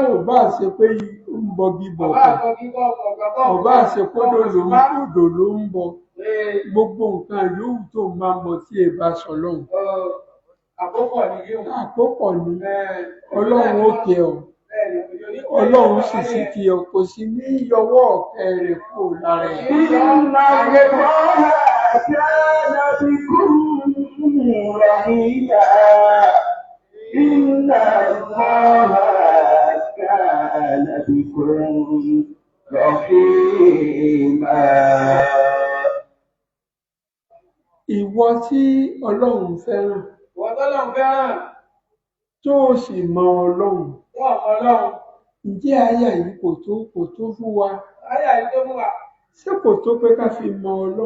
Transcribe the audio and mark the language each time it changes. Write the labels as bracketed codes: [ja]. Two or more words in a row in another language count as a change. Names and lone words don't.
[yo] Ò bá ṣe pé ń bọgi bọ̀kọ̀. Ò bá ṣe kódò ló ń bọ. Gbogbo nǹkan yòówù tó máa ń bọ tí ẹ bá sọ lọ́hùn. Àkópọ̀ ni yóò. Àkópọ̀ ni Ọlọ́run ó kẹ́ ọ. Ọlọ́run sì sí kí ọ kò sí ní yọwọ́ ọ̀kẹ́ rẹ̀ kó lára ẹ̀. [ar] إن الله كان بكم رحيما. إن الله كان بكم رحيما. [yo] Ìwọ tí Ọlọ́run fẹ́ràn. Tó o sì mọ Ọlọ́run. Ǹjẹ́ àyà yìí kò tó fún wa? Ṣé kò tó pé ká fi mọ Ọlọ́run?